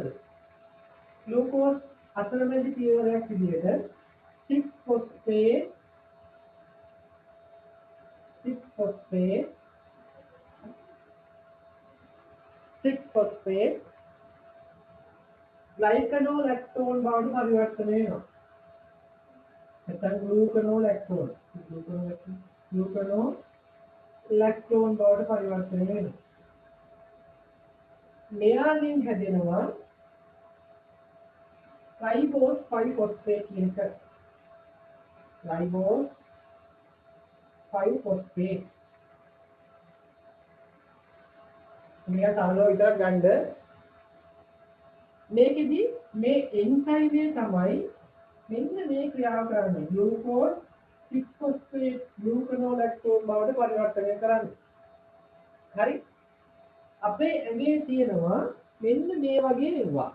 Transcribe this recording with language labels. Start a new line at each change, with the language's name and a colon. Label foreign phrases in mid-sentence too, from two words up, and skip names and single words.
Sinhala: glucose අතරමැදි පියවරයක් විදිහට
English: 6 phosphate glycanolactone
Sinhala: බවට පරිවර්තනය වෙනවා. නැත්නම් glucanolactone බවට පරිවර්තනය වෙනවා. මෙයාගෙන් හැදෙනවා
English: ribose 5 phosphate
Sinhala: කියන එක.
English: ribose 5 phosphate
Sinhala: මේක සමනෝ විතරක් ගන්න. මේකෙදි මේ එන්සයිම් එක තමයි මෙන්න මේ ක්‍රියාව කරන්නේ.
English: glucose 6 phosphate gluconolactone
Sinhala: බවට පරිවර්තනය කරන්නේ. හරි? අපේ ඇඟේ තියෙනවා මෙන්න මේ වගේ ඒවා.